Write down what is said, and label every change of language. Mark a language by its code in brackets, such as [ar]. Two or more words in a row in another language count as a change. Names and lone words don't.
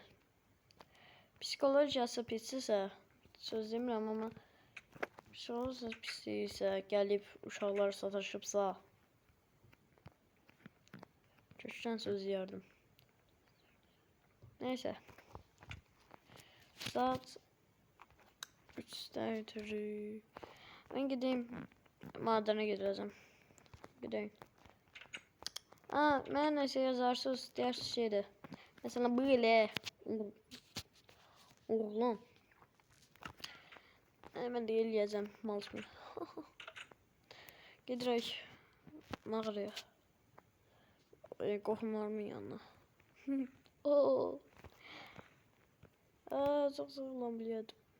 [az] Psikologiyası pisdirsə, söz demirəm, amma psikologiyası pisdirsə, gəlib uşaqlar sataşıbsa, kökdən söz deyərdim. [tr] Neyse. Saat 3'də ötürü. Ben gideyim. Madene gideceğim. Gideyim. [az] Mənə nəsə yazarsınız, deyirsiniz şeydir. [tr] Mesela böyle. Oğlum. [az] Ben de eləyəcəm malçımı. Gedirək mağaraya. Qohumlarımın yanına. [tr] Çok sıkılan biliyordum.